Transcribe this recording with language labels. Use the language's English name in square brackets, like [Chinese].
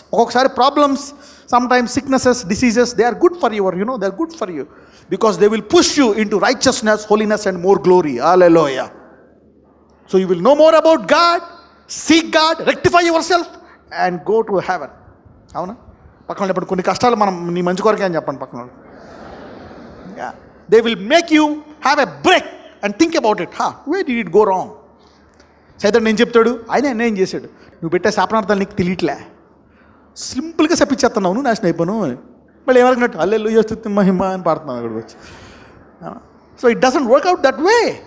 [Telugu] ఒక్కొక్కసారి [English] Problems, sometimes sicknesses, diseases, they are good for your they are good for you, because they will push you into righteousness, holiness and more glory. Hallelujah. So you will know more about God, seek God, rectify yourself and go to heaven. [Telugu] అవునా? పక్కన చెప్పండి, కొన్ని కష్టాలు మనం నీ మంచి కొరకే అని చెప్పండి పక్కన. [English] They will make you have a break and think about it. Where did it go wrong? [Telugu] సైతం నేను చెప్తాడు, ఆయన అన్యాయం చేశాడు, నువ్వు పెట్టే శాపనార్థాలు నీకు తెలియట్లే, సింపుల్గా చెప్పించేస్తున్నావు, నువ్వు నాశనం అయిపోను. మళ్ళీ ఏమనుకున్నట్టు హల్లెలూయా స్తుతి మహిమ అని పాడుతున్నావు అక్కడికి వచ్చి. [English] So it doesn't work out that way.